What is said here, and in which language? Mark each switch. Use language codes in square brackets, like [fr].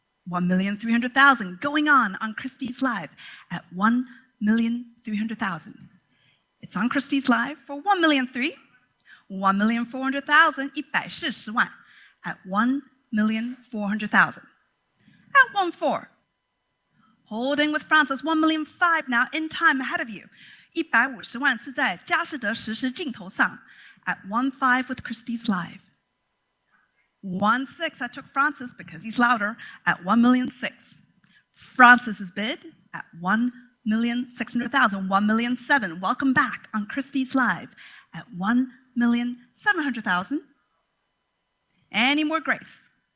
[en] 1,300,000. Going on Christie's Live at 1,300,000. It's on Christie's Live for 1,300,000. 1,400,000. [zh] 140万. [en] At 1,400,000. At 1.4. Holding with Francis, 1,500,000 now, in time ahead of you. [zh] 150万是在佳士得实时镜头上. [en] At 1.5 with Christie's Live. 1.6, I took Francis because he's louder, at 1,600,000. Francis's bid at 1,600,000, 1,700,000. Welcome back on Christie's Live at 1,700,000. Any more grace?